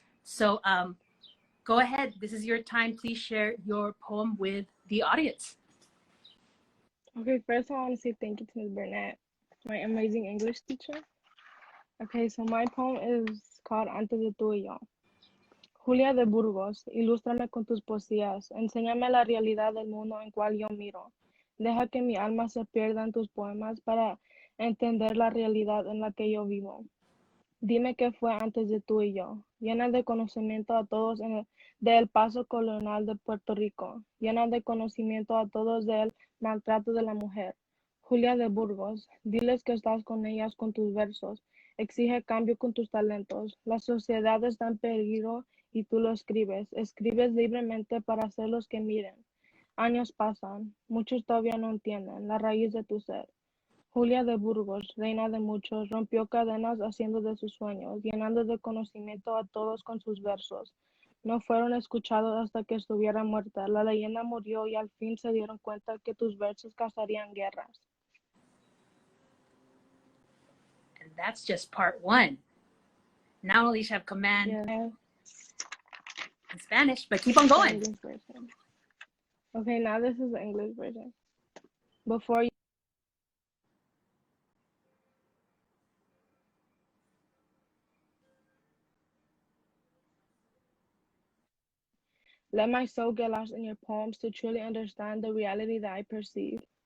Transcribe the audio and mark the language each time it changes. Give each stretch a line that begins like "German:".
English: So go ahead. This is your time. Please share your poem with the audience. Okay, first I want to say thank you to Ms. Burnette, my amazing English teacher. Okay, so my poem is called Antes de tú y yo.
Spanish: Julia de Burgos, ilústrame con tus poesías, enséñame la realidad del mundo en cual yo miro. Deja que mi alma se pierda en tus poemas para entender la realidad en la que yo vivo. Dime qué fue antes de tú y yo, llena de conocimiento a todos del paso colonial de Puerto Rico, llena de conocimiento a todos del maltrato de la mujer. Julia de Burgos, diles que estás con ellas con tus versos, exige cambio con tus talentos. La sociedad está en peligro y tú lo escribes libremente para hacerlos que miren. Años pasan, muchos todavía no entienden la raíz de tu ser. Julia de Burgos, reina de muchos, rompió cadenas haciendo de sus sueños, llenando de conocimiento a todos con sus versos. No fueron escuchados hasta que estuviera muerta. La leyenda murió y al fin se dieron cuenta que tus versos causarían guerras.
English: And that's just part 1. Not only should have command in Spanish, but keep on going. Okay, now this is the English version. Before you let my soul get lost in your poems to truly understand the reality that I perceive.